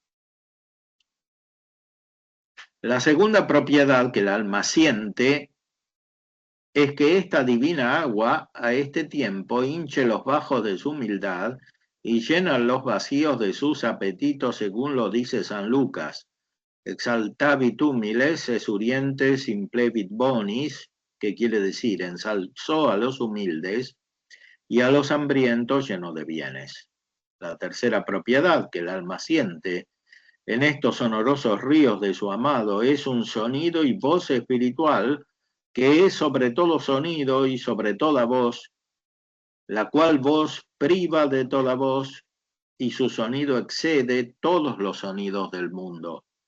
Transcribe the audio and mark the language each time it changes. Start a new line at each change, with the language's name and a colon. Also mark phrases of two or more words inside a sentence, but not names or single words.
Spanish: La segunda propiedad que el alma siente es que esta divina agua a este tiempo hinche los bajos de su humildad y llena los vacíos de sus apetitos, según lo dice San Lucas.
Latin: Exaltavit humiles esurientes implevit bonis,
Spanish: que quiere decir ensalzó a los humildes y a los hambrientos llenó de bienes. La tercera propiedad que el alma siente en estos sonorosos ríos de su amado es un sonido y voz espiritual que es sobre todo sonido y sobre toda voz, la cual voz priva de toda voz y su sonido excede todos los sonidos del mundo.